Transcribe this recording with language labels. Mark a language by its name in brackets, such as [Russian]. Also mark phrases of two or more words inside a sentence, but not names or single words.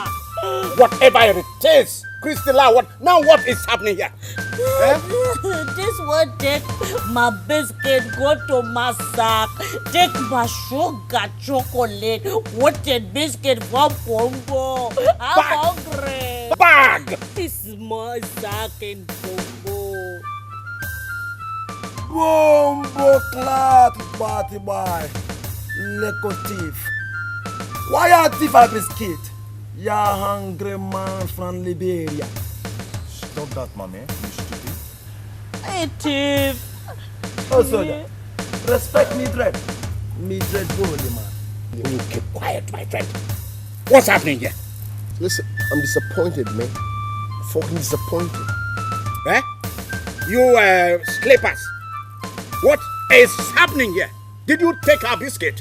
[English] Whatever it is, Christella, what is happening here? This one take my biscuit, go to my sack, take my sugar chocolate, watered biscuit from Congo. I'm hungry. Bag! It's my sack in Congo. Bombo clat party boy. Leko thief. Why you thief a biscuit? You hungry man from Liberia. Stop that, mommy. You stupid. Hey, thief. Oh, soldier. Respect me, dread. Me dread goalie, man. You keep quiet, my friend. What's happening here? Listen, I'm disappointed, man. Fucking disappointed. You slippers. What is happening here? Did you take our biscuit?